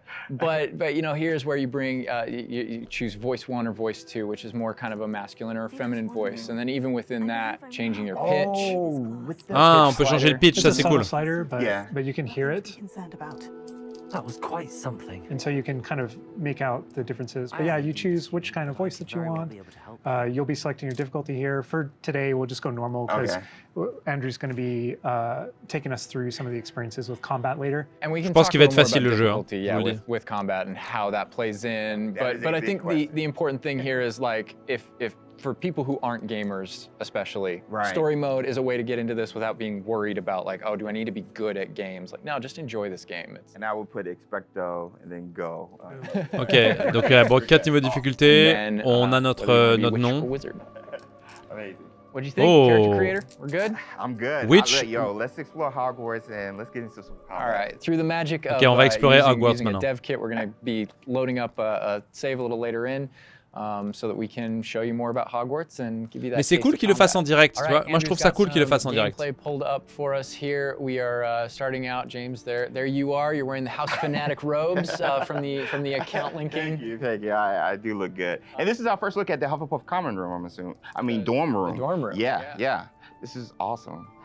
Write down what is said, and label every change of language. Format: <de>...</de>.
<en>But you know, here's where you bring you choose voice 1 or voice 2, which is more kind of a masculine or a feminine voice, and then even within that, changing your pitch.</en> <fr>Ah, on peut changer le pitch, ça c'est cool.</fr> <en>But you can hear it. That was quite something. And so you can kind of make out the differences. But yeah, you choose which kind of voice that you want. You'll be selecting your difficulty here. For today, we'll just go normal because Andrew's going to be taking us through some of the experiences with combat later. And we can</en> <fr>Je pense qu'il va être facile le jeu.</fr> <en>Yeah, with combat and how that plays in. But I think the important thing here is like if for people who aren't gamers, especially, story mode is a way to get into this without being worried about like, oh, do I need to be good at games? Like, no, just enjoy this game. And I will put expecto and then go.</en> <fr>Ok, donc bon, 4 niveaux de difficulté. On a notre nom.</fr> <en>Amazing. What do you think, character creator? We're good? I'm good. Which? Yo, let's explore Hogwarts and let's get into some combat. All right, through the magic of</en> <fr>on va explorer Hogwarts</fr> <en>using a</en> <fr>maintenant.</fr> <en>dev kit, we're going to be loading up a save a little later in. So that we can show you more about Hogwarts and give you that.</en> <fr>Mais c'est cool qu'il le fasse en direct, tu vois. Moi je trouve ça cool qu'il le fasse en direct.</fr> <en>Gameplay pulled up for us here. We are starting out, James. There you are. You're wearing the House Fanatic robes from the account linking. Thank you. I do look good. And this is our first look at the Hufflepuff common room, I'm assuming. I mean dorm room. The dorm room. Yeah. This is awesome.</en>